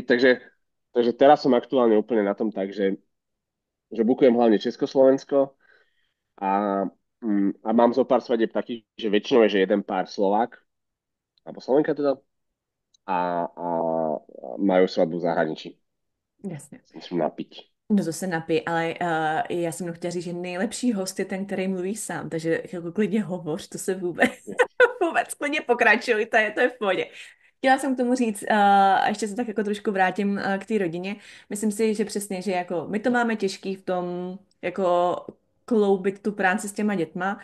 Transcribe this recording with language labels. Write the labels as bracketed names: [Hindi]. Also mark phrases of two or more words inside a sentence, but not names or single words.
[Slovak] Takže teraz som aktuálne úplne na tom tak, že bukujem hlavne Československo a, a mám zo pár svadieb takých, že väčšinou je, že jeden pár Slovák, alebo Slovenka teda. a majú svadbu v zahraničí. [Czech] Jasně. [Slovak] Musím napiť. [Czech] No to se napij, ale já jsem chtěla říct, že nejlepší host je ten, který mluví sám, takže jako klidně hovoř, to se vůbec, vůbec klidně pokračuj, to je v pohodě. Chtěla jsem k tomu říct, a ještě se tak jako trošku vrátím k té rodině. Myslím si, že přesně, že jako my to máme těžký v tom, jako kloubit tu práci s těma dětma.